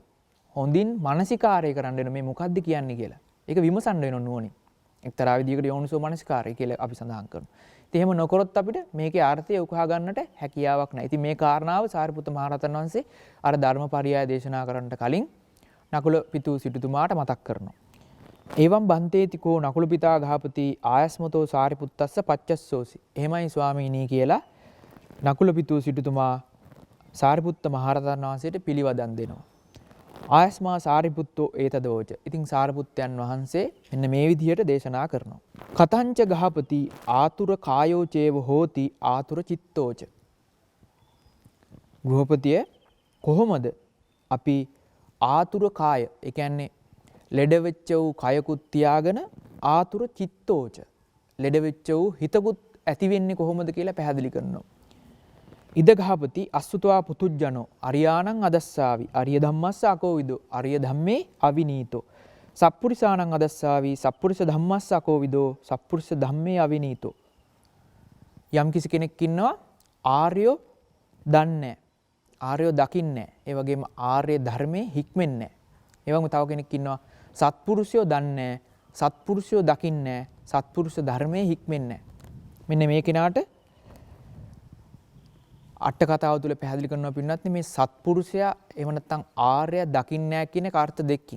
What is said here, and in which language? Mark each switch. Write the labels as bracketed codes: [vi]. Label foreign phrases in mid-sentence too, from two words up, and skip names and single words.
[si] හොඳින් මනසිකාරය කරන්න වෙන මේ මොකද්ද කියන්නේ කියලා. ඒක විමසන්න වෙනවා නුවණින්. එක්තරා විදිහකට යෝනිසෝ මනසිකාරය කියලා අපි සඳහන් කරනවා. ඉතින් එහෙම නොකරොත් අපිට මේකේ අර්ථය උකහා ගන්නට හැකියාවක් නැහැ. ඉතින් මේ කාරණාව සාරිපුත්ත මහ රහතන් වහන්සේ අර ධර්මපරියාය දේශනා කරන්නට කලින් නකුල පිටු සිටුතුමාට මතක් කරනවා. [pi] එවම් බන්තේතිකෝ නකුල පිතා ගහපති ආයස්මතෝ සාරිපුත්තස්ස පච්චස්සෝසි. [si] එහෙමයි ස්වාමීනි කියලා නකුල පිටු සිටුතුමා සාරිපුත්ත මහ රහතන් වහන්සේට පිළිවදන් දෙනවා. [pi] ආයස්මා සාරිපුත්තෝ ඒතදෝච. [si] ඉතින් සාරිපුත්තයන් වහන්සේ මෙන්න මේ විදිහට දේශනා කරනවා. [pi] කතංච ගහපති ආතුර කායෝ චේව හෝති ආතුර චිත්තෝච. [si] ගෘහපතිය කොහොමද අපි ආතුර කාය, ඒ කියන්නේ ලෙඩ වෙච්ච වූ කයකුත් තියාගෙන [pi] ආතුර චිත්තෝච, [si] ලෙඩ වෙච්ච වූ හිතකුත් ඇති වෙන්නේ කොහොමද කියලා පැහැදිලි කරනවා. [pi] ඉද ගහපති අස්සුතවා පුතුජ්ජනෝ අරියාණං අදස්සාවි අරිය ධම්මස්ස අකෝවිදෝ අරිය ධම්මේ අවිනීතෝ සප්පුරිසාණං අදස්සාවි සප්පුරිස ධම්මස්ස අකෝවිදෝ සප්පුරිස ධම්මේ අවිනීතෝ. [si] යම් කිසි කෙනෙක් ඉන්නවා ආර්යෝ දන්නේ, ආර්යෝ දකින්නේ, ඒ වගේම ආර්ය ධර්මයේ හික්මෙන්නේ. ඒ වගේම තව කෙනෙක් ඉන්නවා සත්පුරුෂයෝ දන්නේ, සත්පුරුෂයෝ දකින්නේ, සත්පුරුෂ ධර්මයේ හික්මෙන්නේ. මෙන්න මේ කෙනාට අට කතාව තුළ පැහැදිලි කරනවා පින්නත් මේ සත්පුරුෂයා එහෙම නැත්නම් ආර්ය දකින්නේ නැහැ කියන කාර්ත දෙකකින්.